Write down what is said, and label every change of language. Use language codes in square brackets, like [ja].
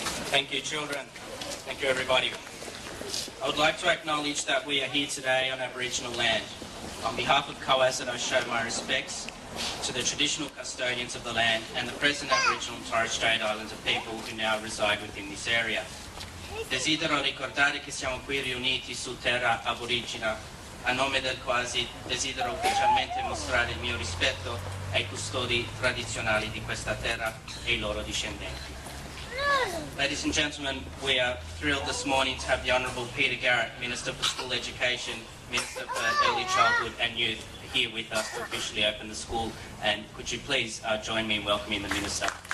[en] Thank you, children. Thank you, everybody. I would like to acknowledge that we are here today on Aboriginal land. On behalf of COASIT, I show my respects to the traditional custodians of the land and the present Aboriginal and Torres Strait Islander people who now reside within this area. [it] Desidero ricordare che siamo qui riuniti su terra aborigena. A nome del COASIT desidero ufficialmente mostrare il mio rispetto ai custodi tradizionali di questa terra e i loro discendenti. [en] Ladies and gentlemen, we are thrilled this morning to have the Honourable Peter Garrett, Minister for School Education, Minister for Early Childhood and Youth, here with us to officially open the school. And could you please join me in welcoming the Minister?